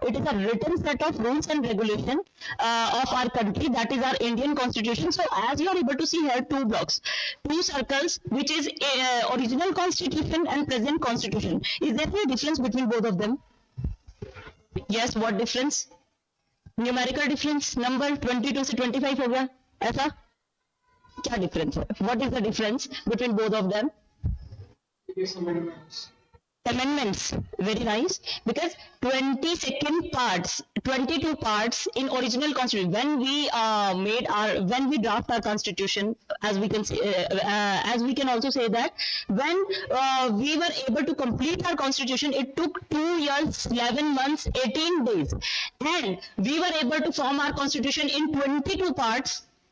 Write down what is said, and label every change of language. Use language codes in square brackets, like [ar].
[en] It is a written set of rules and regulation of our country, that is our Indian constitution. So as you are able to see here, two blocks, two circles, which is original constitution and present constitution. Is there any difference between both of them? Yes, what difference? Numerical difference, number [hi] 22 से 25 हो गया, ऐसा क्या difference है? [en] What is the difference between both of them? Amendments, very nice, because 22 parts in original constitution. When we when we draft our constitution, as we can say, as we can also say that when we were able to complete our constitution, it took 2 years, 11 months, 18 days, and we were able to form our constitution in 22 parts.